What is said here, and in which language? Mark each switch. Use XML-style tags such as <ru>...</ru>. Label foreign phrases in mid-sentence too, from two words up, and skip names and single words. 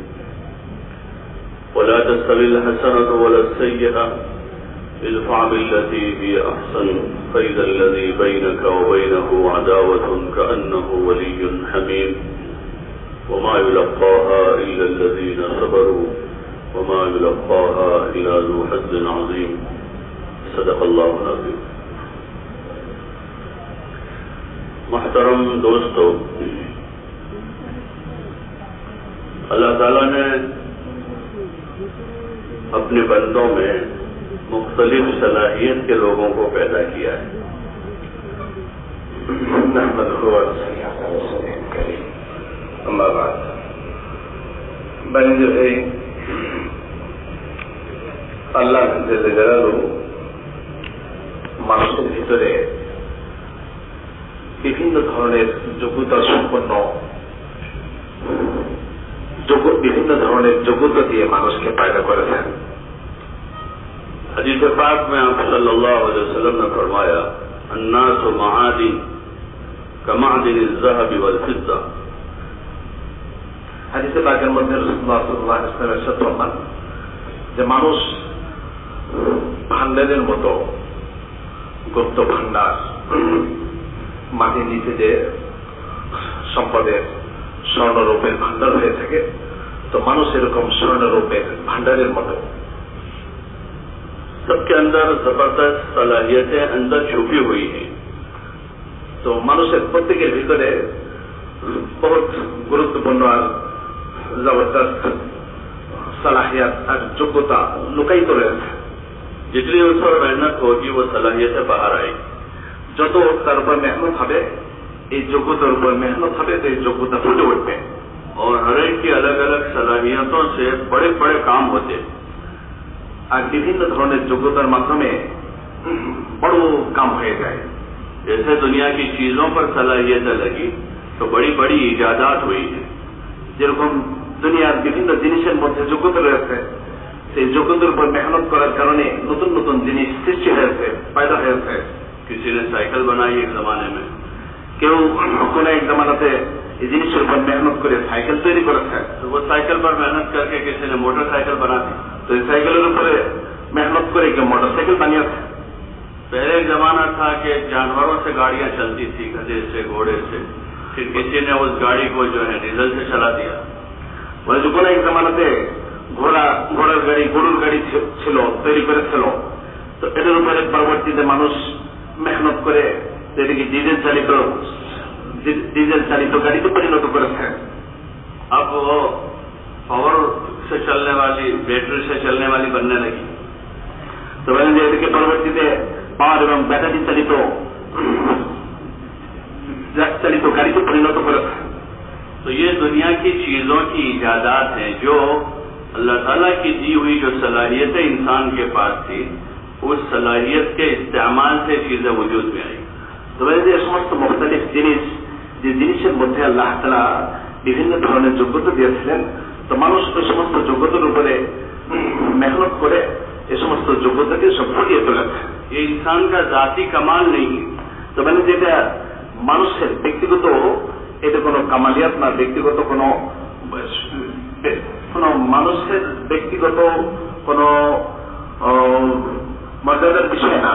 <ar>ولا تستوي الحسنة ولا السيئة ادفع بالتي هي أحسن فإذا الذي بينك وبينه عداوة كأنه ولي حميم وما يلقاها إلا الذين صبروا وما يلقاها إلا ذو حظ عظيم صدق الله العظيم.</ar> <ur>محترم دوستو، اللہ تعالیٰ نے اپنے بندوں میں مختلف صلاحیت کے لوگوں کو پیدا کیا ہے.</ur> <ar>اما بعد</ar> <ur>بندے بھائی،</ur> <bn>আল্লাহ জেলে জালালু মানুষের ভিতরে বিভিন্ন ধরনের যোগ্যতা সম্পন্ন বিভিন্ন ধরনের যোগ্যতা দিয়ে মানুষকে পয়দা করেছেন.</bn> <ur>حدیث پاک میں آپ</ur> <ar>صلی اللہ علیہ وسلم</ar> <ur>نے فرمایا</ur> <ar>الناس معادن كمعدن الذهب والفضة.</ar> <bn>হাদিসে পাকের মধ্যে রাসূলুল্লাহ</bn> <ar>صلى الله عليه وسلم</ar> <bn>ইরশাদ ফরমান যে মানুষ ভান্ডারের মতো, গুপ্ত ভান্ডার, মাটির নিচে যে সম্পদের স্বর্ণরূপের ভান্ডার হয়ে থাকে, তো মানুষ এরকম স্বর্ণরূপের ভান্ডারের মতো.</bn> <ur>سب کے اندر زبردست صلاحیتیں اندر چھپی ہوئی ہیں.</ur> <bn>তো মানুষের প্রত্যেকের ভিতরে বহুত গুরুত্বপূর্ণ আর জবরদস্ত সালাহিয়াত আর যোগ্যতা লুকায়িত রয়েছে.</bn> <ur>جتنی اس پر محنت ہوگی وہ صلاحیتیں باہر آئیں گی.</ur> <bn>যত তার উপর মেহনত হবে, এই যোগ্যতার উপর মেহনত হবে, তো এই যোগ্যতা ফুটে উঠবে.</bn> <ur>اور ہر ایک کی الگ الگ صلاحیتوں سے بڑے بڑے کام ہوتے ہیں.</ur> <bn>আর বিভিন্ন ধরনের যোগ্যতার মাধ্যমে বড় কাম হয়ে যায়.</bn> <ur>جیسے دنیا کی چیزوں پر صلاحیتیں لگی تو بڑی بڑی ایجادات ہوئی ہیں.</ur> <bn>যেরকম দুনিয়ার বিভিন্ন জিনিসের মধ্যে যোগ্যতা রয়েছে, সেই যোগ্যতার উপর মেহনত করার কারণে নতুন নতুন জিনিস সৃষ্টি হয়েছে, পয়দা হয়েছে.</bn> <ur>کسی نے سائیکل بنائی ایک زمانے میں,</ur> <bn>কেউ কোন এক জামানাতে এই জিনিসের উপর মেহনত করে সাইকেল তৈরি করেছে.</bn> <ur>تو وہ سائیکل پر محنت کر کے کسی نے موٹر سائیکل بنا دی.</ur> <bn>তো এই সাইকেলের উপরে মেহনত করে কেউ মোটর সাইকেল বানিয়েছে.</bn> <ur>پہلے ایک زمانہ تھا کہ جانوروں سے گاڑیاں چلتی تھی, گدھے سے, گھوڑے سے. پھر کسی نے اس گاڑی کو جو ہے ڈیزل سے چلا دیا.</ur> <bn>বলে যে কোন এক জামানাতে ঘোড়ার গাড়ি, গরুর গাড়ি ছিল, তৈরি করেছিল. তো এটার উপরে পরবর্তীতে মানুষ মেহনত করে এটাকে ডিজেল চালিত গাড়িতে পরিণত করেছে.</bn> <ur>اب وہ پاور سے چلنے والی, بیٹری سے چلنے والی بننے لگی.</ur> <bn>তো বলেন যে এটাকে পরবর্তীতে পাওয়ার এবং ব্যাটারি চালিত গাড়িতে পরিণত করেছে.</bn> <ur>تو یہ دنیا کی چیزوں کی ایجادات ہیں جو اللہ تعالیٰ کی دی ہوئی جو صلاحیتیں انسان کے پاس تھی, اس صلاحیت کے استعمال سے چیزیں وجود میں آئی.</ur> <bn>তো বলেন যে সমস্ত মুখতালিফ জিনিস, যে জিনিসের মধ্যে আল্লাহ তাআলা বিভিন্ন ধরনের যোগ্যতা দিয়েছিলেন, তো মানুষ ওই সমস্ত যোগ্যতার উপরে মেহনত করে এই সমস্ত যোগ্যতাকে সব ফুটিয়ে তুলেছে.</bn> <ur>یہ انسان کا ذاتی کمال نہیں ہے.</ur> <bn>তো মানে যেটা মানুষের ব্যক্তিগত, এটা কোনো কামালিয়াত না, ব্যক্তিগত কোনো মানুষের ব্যক্তিগত কোনো মর্যাদার বিষয় না,</bn>